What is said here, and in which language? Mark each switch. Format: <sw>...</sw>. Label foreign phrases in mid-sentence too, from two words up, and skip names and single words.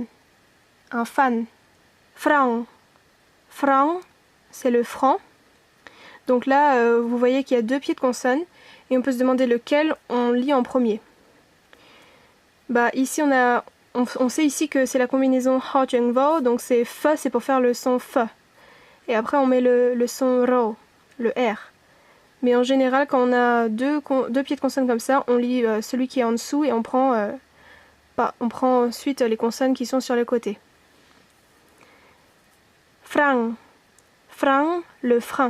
<fr>Un fan. Franc. Franc, c'est le franc. Donc là, vous voyez qu'il y a deux pieds de consonne. Et on peut se demander lequel on lit en premier. Bah ici on sait ici que c'est la combinaison ha chừng vo, donc c'est f, c'est pour faire le son f. et après on met le son ro, le R. Mais en général, quand on a deux pieds de consonnes comme ça, on lit celui qui est en dessous et on prend ensuite les consonnes qui sont sur le côté. Frein, frein, le frein.</fr>